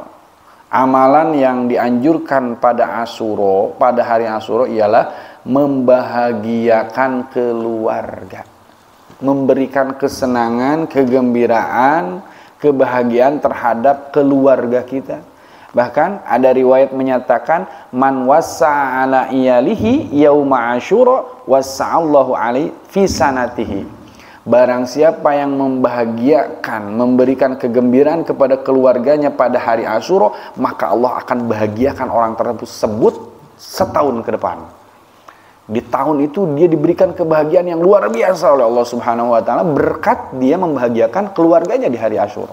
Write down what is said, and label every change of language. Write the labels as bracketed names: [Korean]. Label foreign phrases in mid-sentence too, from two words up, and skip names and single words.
[Indonesian] Amalan yang dianjurkan pada Asyura, pada hari Asyura, ialah membahagiakan keluarga, memberikan kesenangan, kegembiraan, kebahagiaan terhadap keluarga kita. Bahkan ada riwayat menyatakan, [Arabic] من وسع على عياله يوم عاشوراء وسع الله عليه في سنته. [Indonesian] Barang siapa yang membahagiakan, memberikan kegembiraan kepada keluarganya pada hari Asyura, maka Allah akan bahagiakan orang tersebut setahun ke depan. Di tahun itu dia diberikan kebahagiaan yang luar biasa oleh Allah [Arabic] سبحانه وتعالى [Indonesian] berkat dia membahagiakan keluarganya di hari Asyura.